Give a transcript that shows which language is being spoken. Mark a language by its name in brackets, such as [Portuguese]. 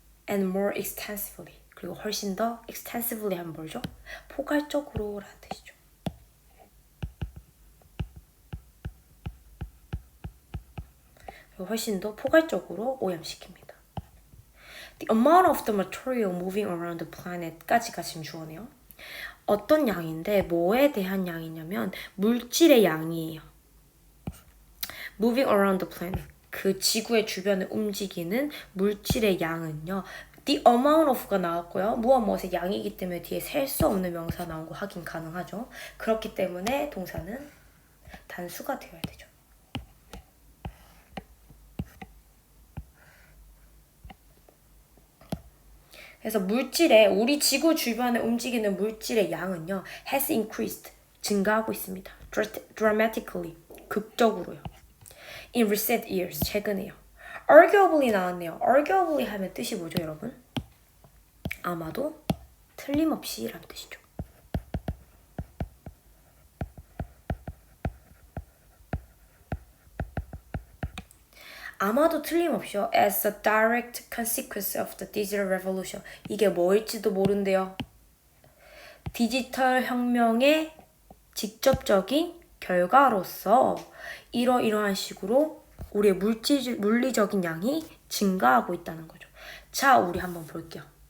[English] And more extensively, [Korean] 그리고 훨씬 더 extensively 하면 뭐죠? 포괄적으로 라는 뜻이죠. 그리고 훨씬 더 포괄적으로 오염시킵니다. [English] The amount of the material moving around the planet까지가 [Korean] 지금 주어네요. 어떤 양인데 뭐에 대한 양이냐면 물질의 양이에요. [English] Moving around the planet, [Korean] 그 지구의 주변을 움직이는 물질의 양은요, [English] the amount of [Korean] 가 나왔고요. 무엇의 양이기 때문에 뒤에 셀 수 없는 명사 나온 거 확인 가능하죠. 그렇기 때문에 동사는 단수가 되어야 되죠. 그래서 우리 지구 주변에 움직이는 물질의 양은요, [English] has increased, [Korean] 증가하고 있습니다. dramatically, 극적으로요. [English] In recent years, 최근에요. [Korean] arguably 나왔네요. arguably 하면 뜻이 뭐죠, 여러분? 아마도 틀림없이 라는 뜻이죠. 아마도 틀림없이요. [English] As a direct consequence of the digital revolution. [Korean] 이게 뭐일지도 모른대요. 디지털 혁명의 직접적인 결과로서 이러이러한 식으로 우리의 물리적인 양이 증가하고 있다는 거죠. 자, 우리 한번 볼게요.